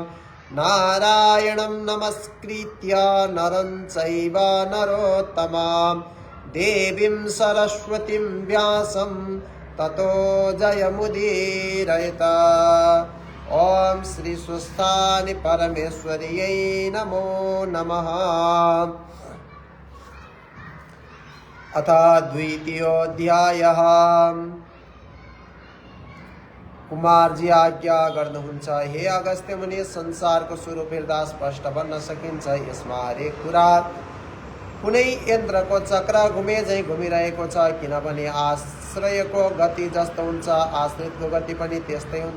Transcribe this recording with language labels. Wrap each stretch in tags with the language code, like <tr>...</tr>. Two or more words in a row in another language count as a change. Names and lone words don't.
<sa>नारायणं नमस्कृत्य नरं चैव नरोत्तमां देवीं सरस्वतीं व्यासं ततो जयमुदीरयेत्। ओम श्री स्वस्थानि परमेश्वर्यै नमो नमः। अथ द्वितीयोऽध्यायः।</sa> <ne>कुमारजी आज्ञा गर्नुहुन्छ, हे अगस्त्य मुनि, संसारको स्वरूप हेर्दा स्पष्ट बन्न सकिन्छ। यसमा हरेक कुरा कुनै यन्त्रको चक्र घुमे झैँ घुमिरहेको छ, किनभने आश्रयको गति जस्तो हुन्छ आश्रितको गति पनि त्यस्तै हुन्छ।</ne>